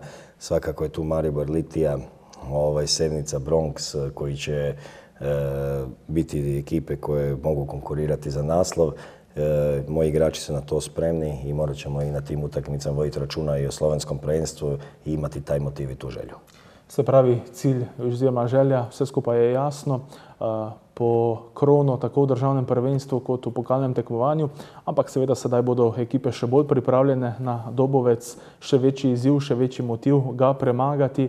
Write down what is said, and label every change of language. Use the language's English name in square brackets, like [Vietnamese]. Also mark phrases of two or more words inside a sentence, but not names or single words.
[Croatian] Svakako je tu Maribor, Litija, Sevnica, Bronx koji će biti ekipe koje mogu konkurirati za naslov. Moji igrači su na to spremni i morat ćemo i na tim utakmicama voditi računa i o slovenskom prvenstvu i imati taj motiv i tu želju. [Slovenian] Se pravi, cilj oziroma želja, vse skupaj je jasno, po krono tako v državnem prvenstvu kot v pokalnem tekmovanju, ampak seveda sedaj bodo ekipe še bolj pripravljene na Dobovec, še večji izziv, še večji motiv ga premagati.